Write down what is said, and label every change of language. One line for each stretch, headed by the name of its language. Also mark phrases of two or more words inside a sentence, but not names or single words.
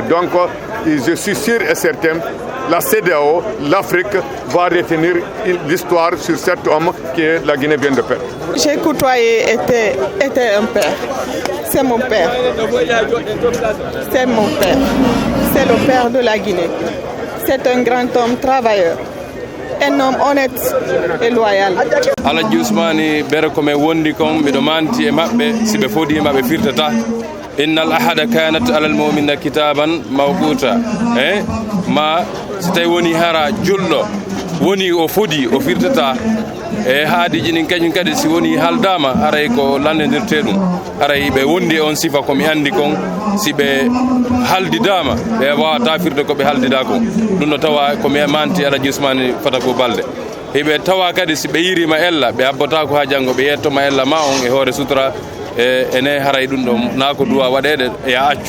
French: Donc je suis sûr et certain, la CEDEAO, l'Afrique va retenir l'histoire sur cet homme que la Guinée vient de perdre. J'ai côtoyé, était un père. C'est mon père. C'est mon père. C'est le père de la Guinée. C'est un grand homme travailleur. Un homme honnête et loyal.
Fula: Elhadji Ousmane bere ko me wondi kon miɗo manti e maɓɓe si ɓe fodima ɓe firtata
Arabic: إن الصلاة كانت على المؤمنين كتابا موقوتا
Fula: ma so tawi woni hara julɗo woni o fodi o firtata e haadiji ɗin kañum kadi si woni haldama aray ko landodirte ɗum aray ɓe wondi e on sifa komi andi kon si ɓe haldidama ɓe wawata firde koɓe haldida kon ɗum no tawa komi manti Elhadji Ousmane Fatakou Baldé heɓe tawa kadi si ɓe yirima ella ɓe abbata ko ha janggo ɓe yettoma ella ma on e hoore sutora ene haray ɗum ɗo na ko duwa waɗede ya accu.